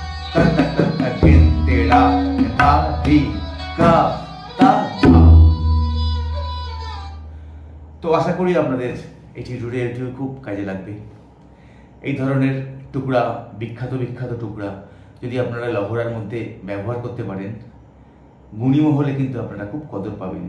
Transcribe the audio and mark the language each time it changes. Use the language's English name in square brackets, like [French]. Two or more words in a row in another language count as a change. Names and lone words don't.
[Bangla] ता ता ता ता गिन तेरा धा धी गा ता ধা। তো আশা করি আপনাদের এই টিউটোরিয়ালটিও খুব কাজে লাগবে। এই ধরনের টুকরা, বিখ্যাত বিখ্যাত টুকরা যদি আপনারা লহরার মধ্যে ব্যবহার করতে পারেন, গুণী মহলে কিন্তু আপনারা খুব কদর পাবেন।